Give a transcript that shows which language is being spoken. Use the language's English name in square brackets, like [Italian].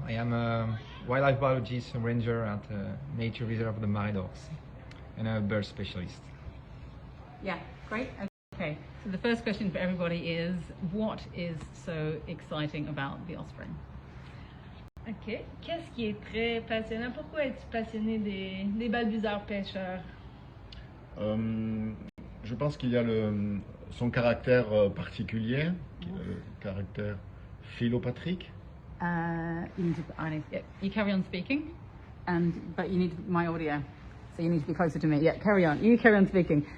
[English] I am a wildlife biologist ranger at Nature Reserve of the Marais d'Aux and a bird specialist. Yeah, great. Okay, so the first question for everybody is, what is so exciting about the osprey? Ok. [French] Qu'est-ce qui est très passionnant? Pourquoi es-tu passionné des balbuzards pêcheurs? Je pense qu'il y a son caractère particulier, le caractère philopatrique. [English] You carry on speaking, but you need my audio, so you need to be closer to me. Yeah, carry on. You carry on speaking.